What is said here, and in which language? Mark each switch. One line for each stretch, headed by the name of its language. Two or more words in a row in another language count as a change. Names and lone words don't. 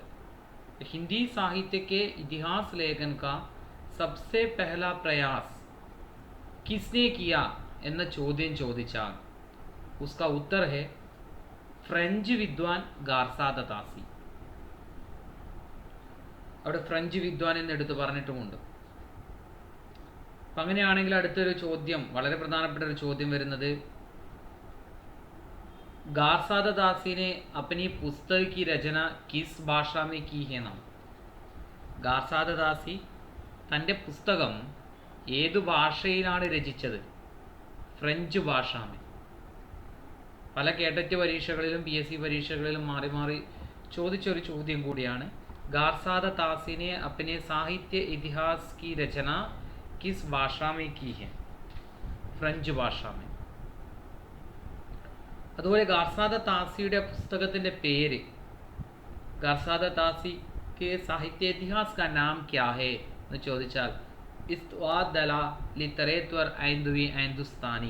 Hindi: हिंदी साहित्य के इतिहास लेखन का सबसे पहला प्रयास किसने किया
Malayalam: എന്ന ചോദ്യം ചോദിച്ചാൽ
Hindi: उसका उत्तर है फ्रेंच विद्वान गार्सादत्तासी.
Malayalam: അവിടെ ഫ്രഞ്ച് വിദ്വാൻ എന്ന് എടുത്ത് പറഞ്ഞിട്ടുമുണ്ട്. അപ്പം അങ്ങനെയാണെങ്കിൽ അടുത്തൊരു ചോദ്യം, വളരെ പ്രധാനപ്പെട്ട ഒരു ചോദ്യം വരുന്നത്, ഗാർസാദത്താസി
Hindi: ने अपनी पुस्तक की रचना किस भाषा में की है नाम.
Malayalam: ഗാർസാദത്താസി തൻ്റെ പുസ്തകം ഏതു ഭാഷയിലാണ് രചിച്ചത്?
Hindi: फ्रेंच भाषा में.
Malayalam: പല കേട്ടറ്റ് പരീക്ഷകളിലും PSC പരീക്ഷകളിലും മാറി മാറി ചോദിച്ചൊരു ചോദ്യം കൂടിയാണ്.
Hindi: ഗാർസാദത്താസി ने अपने साहित्य इतिहास की रचना किस भाषा में की है? फ्रेंच भाषा में.
Malayalam: അതുപോലെ ഗാർസാദത്താസിയുടെ പുസ്തകത്തിൻ്റെ പേര്, ഗാർസാദത്താസിക്ക്
Hindi: साहित्य इतिहास का नाम क्या है
Malayalam: എന്ന് ചോദിച്ചാൽ
French: Histoire de la littérature hindoui hindoustani.